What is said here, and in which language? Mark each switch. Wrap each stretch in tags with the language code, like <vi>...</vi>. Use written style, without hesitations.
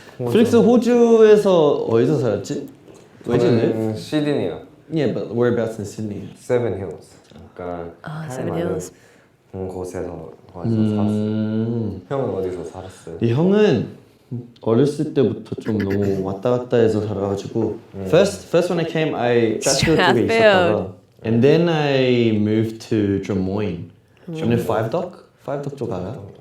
<ko>필릭스 호주에서 어디서 살았지?</ko> <en>Where'd you live?</en> <ko>저는 시드니요.</ko> <en>Yeah, but whereabouts in Sydney?</en> <ko>세븐 힐즈. 약간</ko> <en>Seven Hills.</en> <ko>곳에서 살았어요. 형은 어디서 살았어요? 이 형은 어렸을 때부터 좀 너무 왔다 갔다 해서 살아가지고</ko> <en>First when I came, I</en> <ko>Strathfield 쪽에 있었다가</ko> <en>And then I moved to Drummoyne.</en> <ko>저는 Five Dock 쪽 알아?</ko>